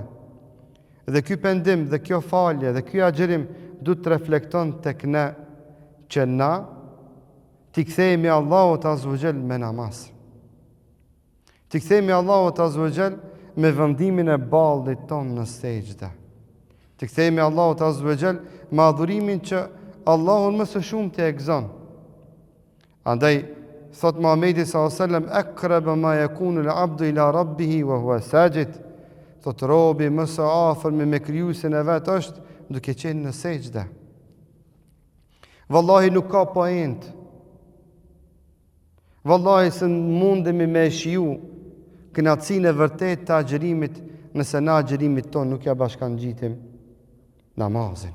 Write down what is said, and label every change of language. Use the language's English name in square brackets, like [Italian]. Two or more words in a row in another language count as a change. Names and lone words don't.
[Albanian] Dhe ky pendim dhe kjo falje dhe ky agjerim duhet të reflekton tek ne që na t'i kthehemi Allahut [Arabic] عز وجل [Albanian] me namaz. T'i kthehemi Allahut [Arabic] عز وجل [Albanian] me vendimin e ballit ton në sejdë. T'i kthehemi Allahut [Arabic] عز وجل [Albanian] me adhurimin që Allahun më së shumti e gëzon. Andaj thot Muhamedi [Arabic] صلى الله عليه وسلم أقرب ما يكون العبد إلى ربه وهو ساجد. [Albanian] Thot robi më së afër me krijuesin e vet është duke qenë në sejdë. Wallahi nuk ka point. Wallahi se mundemi me shiu kënaqësinë e vërtetë të agjerimit nëse na agjerimit ton nuk ja bashkangjitim namazin.